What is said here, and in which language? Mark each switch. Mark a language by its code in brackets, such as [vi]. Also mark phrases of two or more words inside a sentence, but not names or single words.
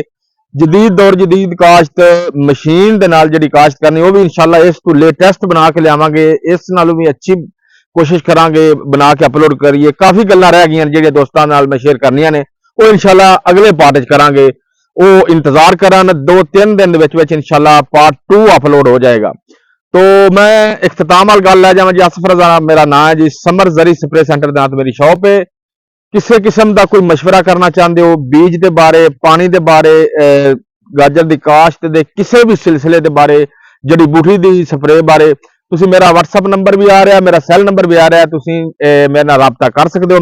[pa] ਜਦੀਦ ਦੌਰ ਜਦੀਦ ਕਾਸ਼ਤ ਮਸ਼ੀਨ ਦੇ ਨਾਲ ਜਿਹੜੀ ਕਾਸ਼ਤ ਕਰਨੀ, ਉਹ ਵੀ ਇਨਸ਼ਾਅੱਲਾ ਇਸ ਤੋਂ ਲੇਟੈਸਟ ਬਣਾ ਕੇ ਲਿਆਵਾਂਗੇ। ਇਸ ਨਾਲੋਂ ਵੀ ਅੱਛੀ ਕੋਸ਼ਿਸ਼ ਕਰਾਂਗੇ ਬਣਾ ਕੇ ਅਪਲੋਡ ਕਰੀਏ। ਕਾਫੀ ਗੱਲਾਂ ਰਹਿ ਗਈਆਂ ਜਿਹੜੀਆਂ ਦੋਸਤਾਂ ਨਾਲ ਮੈਂ ਸ਼ੇਅਰ ਕਰਨੀਆਂ ਨੇ, ਉਹ ਇਨਸ਼ਾਅੱਲਾ ਅਗਲੇ ਪਾਰਟ 'ਚ ਕਰਾਂਗੇ। ਉਹ ਇੰਤਜ਼ਾਰ ਕਰਨ, 2-3 ਦਿਨ ਦੇ ਵਿੱਚ ਇਨਸ਼ਾਅੱਲਾ ਪਾर्ट 2 ਅਪਲੋਡ ਹੋ ਜਾਏਗਾ। ਤੋ ਮੈਂ ਇਖ਼ਤਿਤਾਮ ਵਾਲ ਗੱਲ ਲੈ ਜਾਵਾਂ ਜੀ, ਆਸਿਫ਼ ਰਜ਼ਾ ਮੇਰਾ ਨਾਮ ਹੈ ਜੀ, ਸਮਰ ਜਰੀ ਸਪਰੇ ਸੈਂਟਰ ਦੇ ਨਾਮ ਮੇਰੀ ਸ਼ਾਪ ਹੈ। [ur] کسی قسم کا کوئی مشورہ کرنا چاہتے ہو بیج کے بارے، پانی کے بارے، گاجر کی کاشت کے کسی بھی سلسلے کے بارے، جڑی بوٹی کی سپرے بارے, [pa] ਤੁਸੀ ਮੇਰਾ WhatsApp ਨੰਬਰ ਭੀ ਆ ਰਿਹਾ, ਮੇਰਾ ਸੈੱਲ ਨੰਬਰ ਭੀ ਆ ਰਿਹਾ, ਤੁਸੀ ਮੇਰੇ ਨਾਲ ਰਾਬਤਾ [ur] کر سکتے ہو.